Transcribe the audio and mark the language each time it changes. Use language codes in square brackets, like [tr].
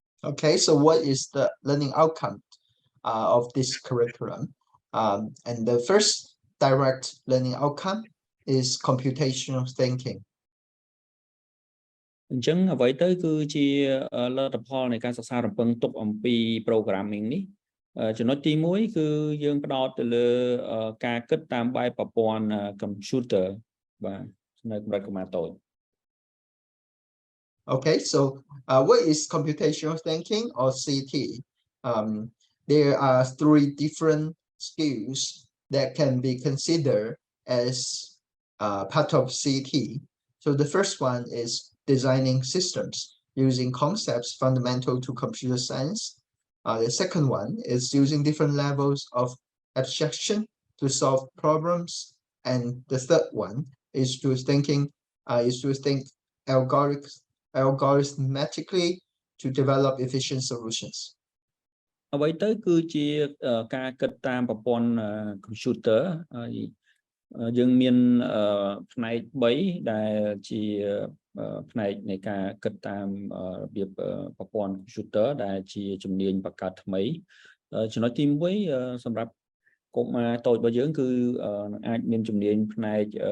[en] Okay, so what is the learning outcome of this curriculum? And the first direct learning outcome is computational thinking. [km] អញ្ចឹងអ្វីទៅគឺជាលទ្ធផលនៃការសិក្សារំពឹងទុកអំពី programming នេះចំណុចទី1គឺយើងផ្ដោតទៅលើការគិតតាមបែបប្រព័ន្ធ computer បាទនៅកម្រិតកុមារតូច [en] Okay, so what is computational thinking or CT? There are 3 different skills that can be considered as part of CT. So the first one is designing systems using concepts fundamental to computer science. The second one is using different levels of abstraction to solve problems. And the third one is to think algorithmically to develop efficient solutions. [km] អ្វីទៅគឺជាការគិតតាមប្រព័ន្ធ computer ហើយយើងមានផ្នែក3ដែលជាផ្នែកនៃការគិតតាមរបៀបប្រព័ន្ធ computer ដែលជាជំនាញបង្កើតថ្មីចំណុចទី1សម្រាប់កុមារតូចរបស់យើងគឺអាចមានជំនាញផ្នែក